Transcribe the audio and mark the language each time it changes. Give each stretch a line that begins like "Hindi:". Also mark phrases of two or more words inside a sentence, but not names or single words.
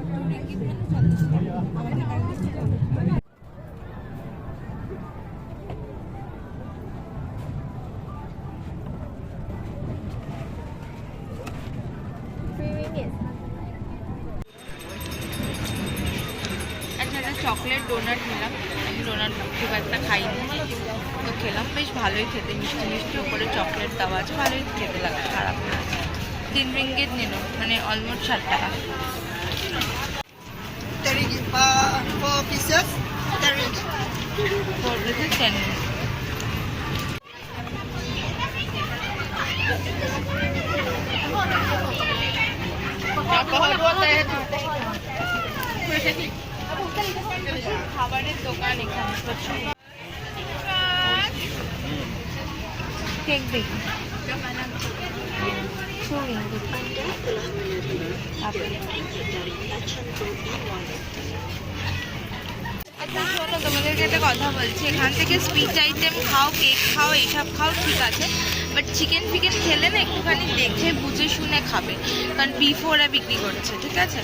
Bangla: 2 রিঙ্গিট মানে 40 টাকা। আমাদের কাছে
English: chocolate donut
Bangla: নিলাম। আমি ডোনাট খুব একটা খাইনি, তো খেলাম, বেশ ভালোই খেতে, মিষ্টি মিষ্টি ওপরে চকলেট দেওয়া আছে, ভালোই খেতে লাগে, খারাপ না। 3 রিঙ্গিট নিল, মানে অলমোস্ট 60 টাকা।
English: 4 pieces, 10 ringgit. 4 pieces 10 ringgit.
Bangla: খাবারের দোকান এখানে প্রচুর। কেক দেখি, আচ্ছা শোনো, তোমাদেরকে একটা কথা বলছি, এখান থেকে
English: speech item
Bangla: খাও, কেক খাও, এইসব খাও, ঠিক আছে, বাট
English: chicken ficken
Bangla: খেলে না একটুখানি দেখে বুঝে শুনে খাবে, কারণ বিফ ওরা বিক্রি করছে, ঠিক আছে?